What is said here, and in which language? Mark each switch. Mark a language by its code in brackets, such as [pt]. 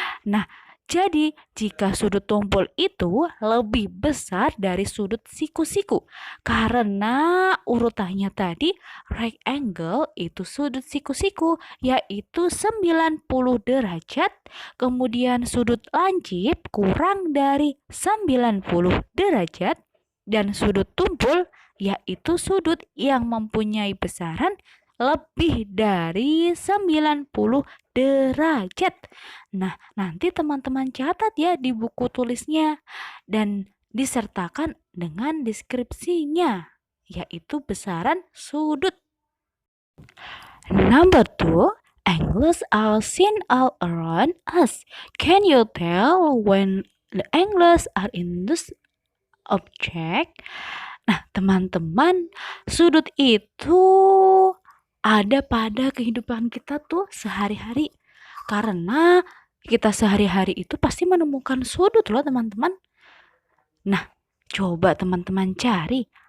[id] Nah, jadi jika sudut tumpul itu lebih besar dari sudut siku-siku, karena urutannya tadi right angle itu sudut siku-siku yaitu 90 derajat, kemudian sudut lancip kurang dari 90 derajat, dan sudut tumpul yaitu sudut yang mempunyai besaran lebih dari 90 derajat. Nah, nanti teman-teman catat ya di buku tulisnya dan disertakan dengan deskripsinya, yaitu besaran sudut. [en] Number 2, angles are seen all around us. Can you tell when the angles are in this object? [id] Nah, teman-teman, sudut itu ada pada kehidupan kita tuh sehari-hari. Karena kita sehari-hari itu pasti menemukan sudut loh, teman-teman. Nah, coba teman-teman cari